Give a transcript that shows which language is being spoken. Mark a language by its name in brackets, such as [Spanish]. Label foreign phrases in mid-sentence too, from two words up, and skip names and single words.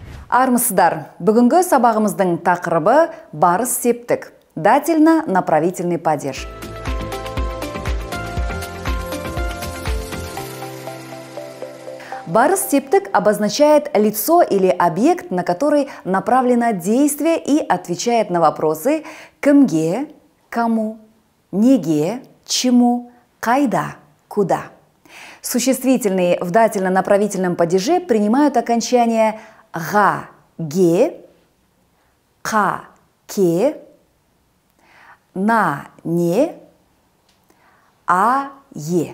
[Kazakh] Армысыздар, бүгінгі сабағымыздың тақырыбы барыс септік, [Russian] дательно-направительный падеж. [Kazakh] Барыс септік [Russian] обозначает лицо или объект, на который направлено действие и отвечает на вопросы кімге, кому, неге, чему, қайда, куда. Существительные в дательно-направительном падеже принимают окончание га, ге, ка, ке, на, не, а, е.